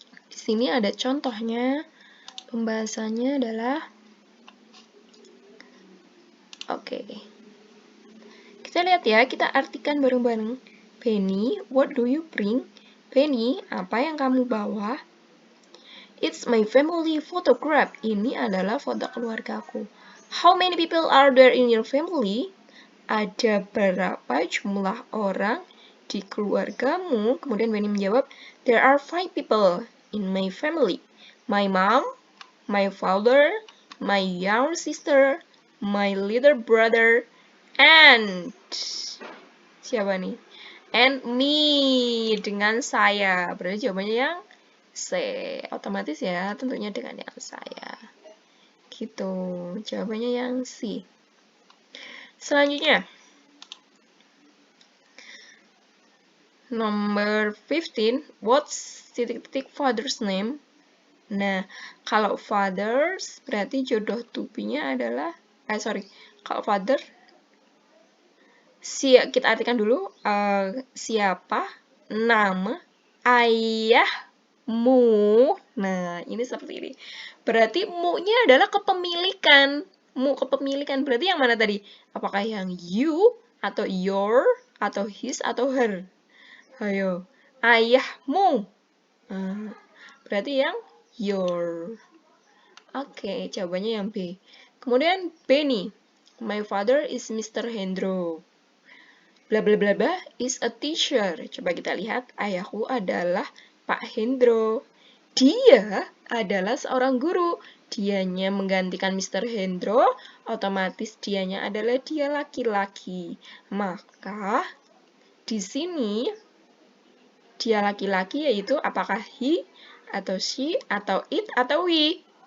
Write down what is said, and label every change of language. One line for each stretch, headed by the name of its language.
Indonesian: Di sini ada contohnya. Pembahasannya adalah oke. Kita lihat ya, kita artikan bareng-bareng. Penny,
English: what do you bring?
Indonesian: Penny, apa yang kamu bawa?
English: It's my family photograph.
Indonesian: Ini adalah foto keluargaku.
English: How many people are there in your family?
Indonesian: Ada berapa jumlah orang di keluargamu? Kemudian Penny menjawab,
English: there are 5 people in my family. My mom, my father, my younger sister, my little brother, and
Indonesian: siapa nih?
English: And me,
Indonesian: dengan saya. Berarti jawabannya yang C. Otomatis ya, tentunya dengan yang saya. Gitu. Jawabannya yang C. Selanjutnya.
English: Number 15. What's
Indonesian: titik-titik
English: father's name?
Indonesian: Nah, kalau fathers berarti jodoh to be-nya adalah Kalau father, kita artikan dulu siapa, nama, ayahmu. Nah, ini seperti ini. Berarti mu-nya adalah kepemilikan. Mu kepemilikan. Berarti yang mana tadi? Apakah yang you, atau your, atau his, atau her? Ayo. Ayahmu. Nah, berarti yang your. Oke, jawabannya yang B. Kemudian B nih.
English: My father is Mr. Hendro. Bla bla bla bla is a teacher.
Indonesian: Coba kita lihat, ayahku adalah Pak Hendro. Dia adalah seorang guru. Dianya menggantikan Mr. Hendro, otomatis dianya adalah dia laki-laki. Maka di sini dia laki-laki yaitu apakah he atau she atau it atau we?